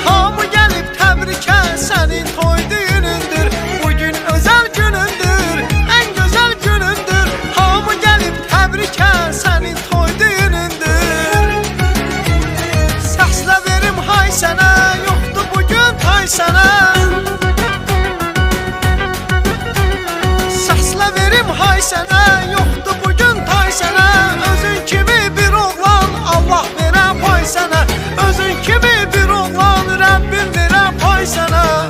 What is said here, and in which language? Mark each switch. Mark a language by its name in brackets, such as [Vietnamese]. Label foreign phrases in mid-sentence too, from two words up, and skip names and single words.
[Azerbaijani] Hamı gelip tebrike, senin toy düğünündür. [Turkish] Bugün özel günündür, en güzel günündür. [Azerbaijani] Hamı gelip tebrike, senin toy düğünündür. Səslə verim hay sənə, yoktu bugün tay sənə. Səslə verim hay sənə, yoktu bugün tay sənə. Özün kimi bir oğlan Allah verə pay sənə, özün kimi bir oğlan Rəbbim verə pay sənə.